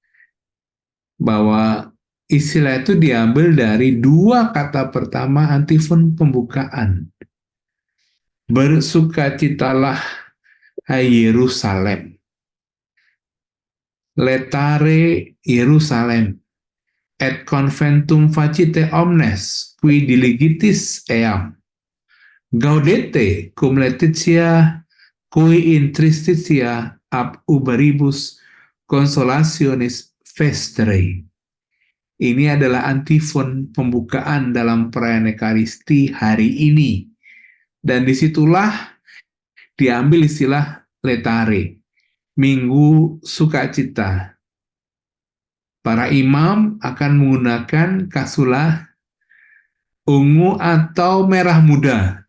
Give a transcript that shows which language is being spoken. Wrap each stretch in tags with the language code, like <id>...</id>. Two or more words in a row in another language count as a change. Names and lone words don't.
<id>Bahwa istilah itu diambil dari dua kata pertama antifon pembukaan. Bersukacitalah, hai Yerusalem.</id> <la>Letare Yerusalem. Et conventum facite omnes, qui diligitis eam. Gaudete cum laetitia, cui in tristitia ab uberibus consolationis festere.</la> <id>Ini adalah antifon pembukaan dalam perayaan Ekaristi hari ini. Dan disitulah diambil istilah letare, Minggu Sukacita. Para imam akan menggunakan kasulah ungu atau merah muda.</id>